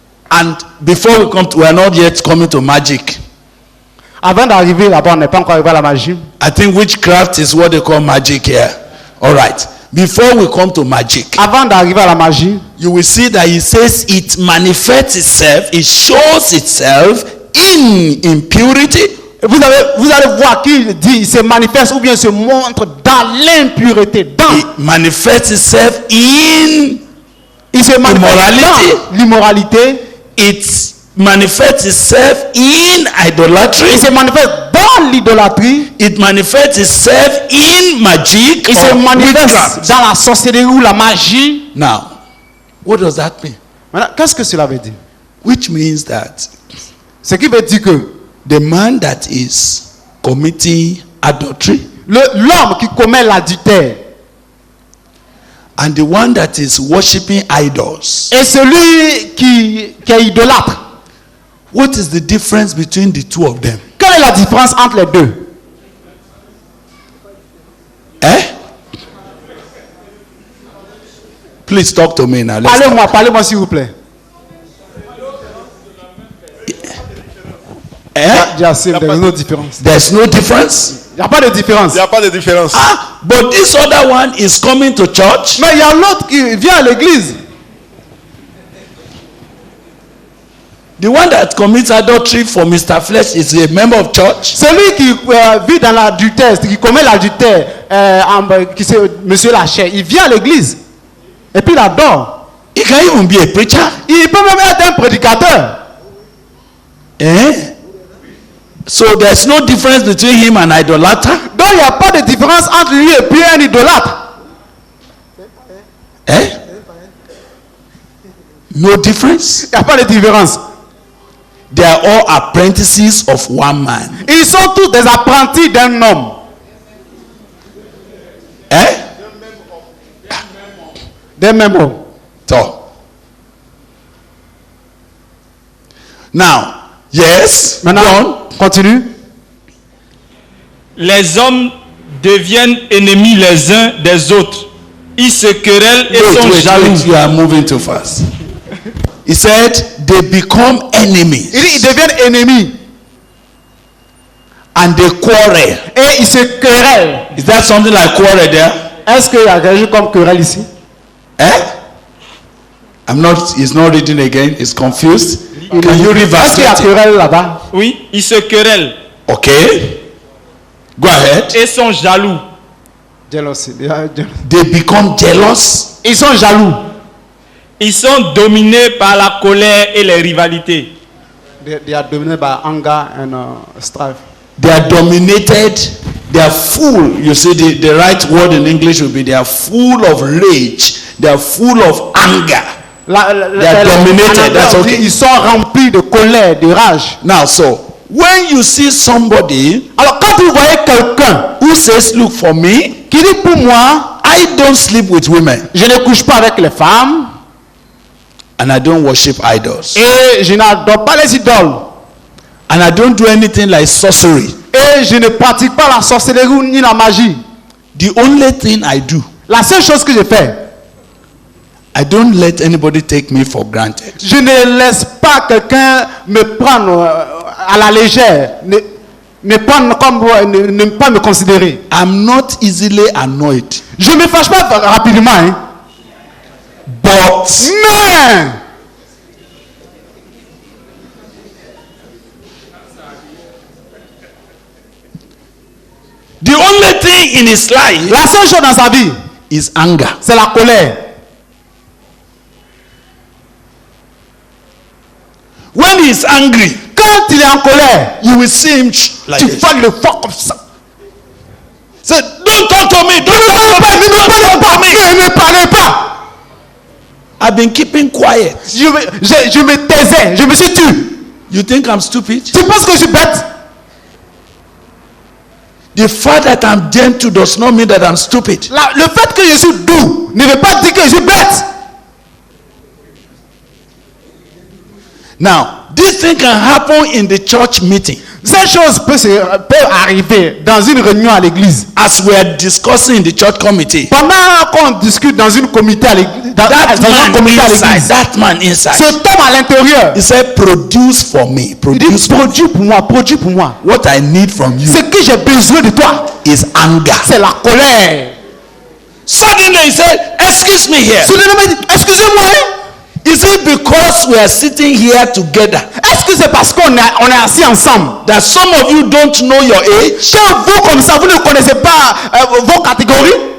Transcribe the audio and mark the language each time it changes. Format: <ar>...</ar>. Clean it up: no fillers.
<en>And before we are not yet coming to magic.</en> <fr>Avant d'arriver là-bas, on n'est pas encore arrivé à la magie.</fr> <en>I think witchcraft is what they call magic here. All right. Before we come to magic,</en> <fr>Avant d'arriver à la magie,</fr> <en>you will see that he says it manifests itself, it shows itself in impurity,</en> <fr>vous allez voir qu'il dit, il se manifeste ou bien se montre dans l'impureté, dans.</fr> <en>it manifests itself in</en> <fr>Il se manifeste</fr> <en>Immorality.</en> <fr>dans l'immoralité.</fr> <en>it manifests itself in idolatry,</en> <fr>Il se manifeste dans l'idolâtrie.</fr> <en>it manifests itself in magic</en> <fr>Il se</fr> <en>or</en> <fr>manifeste</fr> <en>witchcraft.</en> <fr>dans la sorcellerie ou la magie.</fr> <en>Now, what does that mean?</en> <fr>Maintenant, qu'est-ce que cela veut dire?</fr> <en>Which means that</en> <fr>Ce qui veut dire que</fr> <en>the man that is committing adultery</en> <fr>l'homme qui commet l'adultère</fr> <en>and the one that is worshiping idols,</en> <fr>et celui qui est idolâtre,</fr> <en>what is the difference between the two of them?</en> <fr>quelle est la différence entre les deux? Eh?</fr> <en>Please talk to me now. Let's talk.</en> <fr>Parlez-moi s'il vous plaît. Eh?</fr> <en>There is no difference. There's no difference.</en> <fr>Il n'y a pas de différence. Il n'y a pas de différence.</fr> <en>Ah, but this other one is coming to church.</en> <fr>Mais il y a l'autre qui vient à l'église.</fr> <en>The one that commits adultery for Mr. Flesh is a member of church.</en> <fr>Celui qui vit dans l'adultère, qui commet l'adultère, qui c'est Monsieur Lachair, il vient à l'église. Et puis il adore.</fr> <en>He can even be a preacher.</en> <fr>Il peut même être un prédicateur. Eh?</fr> <en>So there's no difference between him and idolater.</en> <fr>Donc il n'y a pas de différence entre lui et puis un idolâtre. Eh?</fr> <en>No difference.</en> <fr>Il n'y a pas de différence.</fr> <en>They are all apprentices of one man.</en> <fr>Ils sont tous des apprentis d'un homme. Eh? D'un même homme.</fr> <en>So. Now, yes.</en> <fr>Maintenant,</fr> <en>go on.</en> <fr>continue. Les hommes deviennent ennemis les uns des autres. Ils se querellent et sont jaloux.</fr> <en>You are moving too fast. He said they become enemies</en> <fr>Il dit, ils deviennent ennemis.</fr> <en>and they quarrel.</en> <fr>Et ils se querellent.</fr> <en>Is that something like quarrel there?</en> <fr>Est-ce qu'il y a quelque chose comme querelle ici? Eh?</fr> <en>He's not reading again. He's confused. Can you read verse</en> <fr>Est-ce qu'il y a</fr> <en>20?</en> <fr>querelle là-bas? Oui, ils se querellent</fr> <en>Okay. Go ahead.</en> <fr>et sont jaloux.</fr> <en>Jealousy. They become jealous.</en> <fr>Ils sont jaloux. Ils sont dominés par la colère et les rivalités.</fr> <en>They are dominated by anger and strife. They are dominated. They are full. You see, the right word in English would be they are full of rage. They are full of anger. They are dominated. That's okay.</en> <fr>Ils sont remplis de colère, de rage.</fr> <en>Now, so when you see somebody</en> <fr>Alors quand vous voyez quelqu'un</fr> <en>who says, "Look for me,</en> <fr>qui dit pour moi,</fr> <en>I don't sleep with women</en> <fr>je ne couche pas avec les femmes</fr> <en>and I don't worship idols</en> <fr>et je n'adore pas les idoles</fr> <en>and I don't do anything like sorcery.</en> <fr>et je ne pratique pas la sorcellerie ni la magie.</fr> <en>The only thing I do,</en> <fr>La seule chose que je fais,</fr> <en>I don't let anybody take me for granted.</en> <fr>je ne laisse pas quelqu'un me prendre à la légère, ne prendre comme ne pas me considérer.</fr> <en>I'm not easily annoyed,</en> <fr>Je ne me fâche pas rapidement, hein.</fr> <en>but</en> <fr>Mais</fr> <en>the only thing in his life</en> <fr>la seule chose dans sa vie,</fr> <en>is anger.</en> <fr>c'est la colère.</fr> <en>When he is angry,</en> <fr>Quand il est en colère,</fr> <en>you will see him like</en> <fr>tu</fr> <en>this.</en> <fr>vas le voir comme ça.</fr> <en>Say, don't talk to me. Don't talk to me. Don't talk to me.</en> <fr>Ne parlez pas.</fr> <en>I've been keeping quiet.</en> <fr>Je me taisais, je me suis tu.</fr> <en>You think I'm stupid?</en> <fr>Tu penses que je suis bête?</fr> <en>The fact that I'm gentle does not mean that I'm stupid.</en> <fr>Le fait que je suis doux ne veut pas dire que je suis bête.</fr> <en>Now, this thing can happen in the church meeting.</en> <fr>Ces choses peuvent arriver dans une réunion à l'église.</fr> <en>As we are discussing in the church committee,</en> <fr>Pendant qu'on discute dans une comité à l'église, dans un comité à l'église,</fr> <en>that man inside,</en> <fr>cet homme à l'intérieur,</fr> <en>he said, produce for me,</en> <fr>il dit</fr> <en>produce for me.</en> <fr>produis pour moi, produis pour moi.</fr> <en>What I need from you</en> <fr>Ce que j'ai besoin de toi,</fr> <en>is anger.</en> <fr>c'est la colère.</fr> <en>Suddenly he said, excuse me here.</en> <fr>Soudainement, il dit, excusez-moi, hein?</fr> <en>Is it because we are sitting here together</en> <fr>Est-ce que c'est parce qu'on est assis ensemble that some of you don't know your age? que vous, comme ça, vous ne connaissez pas vos catégories?</fr>